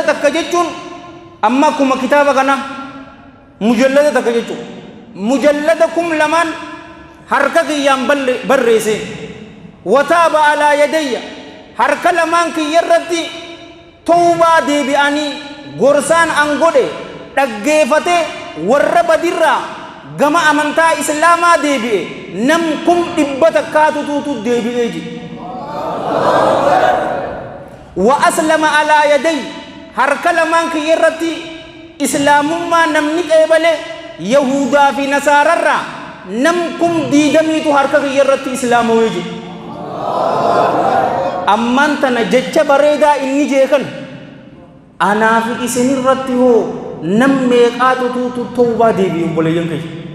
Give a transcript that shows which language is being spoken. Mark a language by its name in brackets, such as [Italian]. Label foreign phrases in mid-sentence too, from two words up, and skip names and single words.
[Oromo] takka jechuun amma kuma kitaaba kana mujallada takka jechuun mujallada kum lamaan harka kiyyaan barreessee [Arabic] وتاب على يدي [Oromo] harka lamaan kiyyarratti tawbaa deebi'anii gorsaan an godhe dhaggeeffate warra badirraa gama amantaa islaamaa deebi'e nam kum dhibba takkaatutu deebi'ee ji [Arabic] وأسلم على يدي [Oromo] harka lamaan kiyyarratti islaamummaa namni qeebale yahudaa fi nasaararraa nam kum diidamiitu harka kiyyarratti islaamawee ji amman tana jecha bareedaa inni jeekan anaa fi isinirratti hoo nam meeqaatutu tawbaa deebi'u boleeyyan kee